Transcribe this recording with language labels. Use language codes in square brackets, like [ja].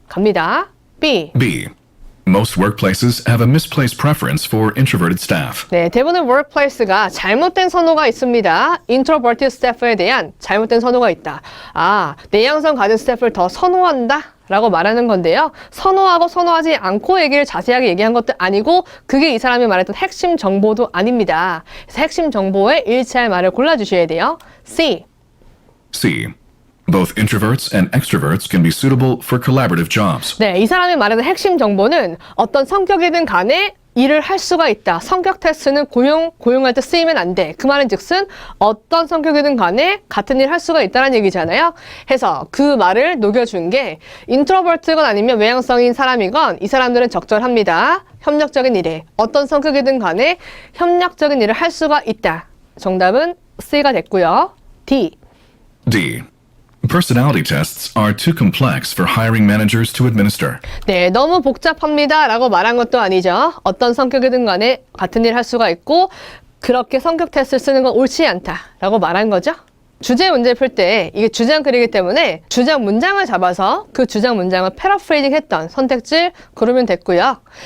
[ko] 갑니다. B. [en] B. Most workplaces have a misplaced preference for introverted staff. [ko] 네, 대부분의 workplace가 잘못된 선호가 있습니다. introverted staff에 대한 잘못된 선호가 있다. 내향성 가진 스태프를 더 선호한다? 라고 말하는 건데요. 선호하고 선호하지 않고 얘기를 자세하게 얘기한 것도 아니고 그게 이 사람이 말했던 핵심 정보도 아닙니다. 그래서 핵심 정보에 일치할 말을 골라주셔야 돼요. [en] C. C. Both introverts and extroverts can be suitable for collaborative jobs. [ko] 네, 이 사람이 말하는 핵심 정보는 어떤 성격이든 간에 일을 할 수가 있다. 성격 테스트는 고용할 때 쓰이면 안 돼. 그 말은 즉슨 어떤 성격이든 간에 같은 일 할 수가 있다는 얘기잖아요. 해서 그 말을 녹여준 게 인트로버트건 아니면 외향성인 사람이건 이 사람들은 적절합니다. 협력적인 일에 어떤 성격이든 간에 협력적인 일을 할 수가 있다. 정답은 C가 됐고요. D. [en] D. Personality tests are too complex for hiring managers to administer. [ko] 네, 너무 복잡합니다 라고 말한 것도 아니죠. 어떤 성격이든 간에 같은 일 할 수가 있고 그렇게 성격 테스트를 쓰는 건 옳지 않다 라고 말한 거죠. 주제 문제 풀 때 이게 주장 글이기 때문에 주장 문장을 잡아서 그 주장 문장을 패러프레이징 했던 선택지 고르면 됐고요.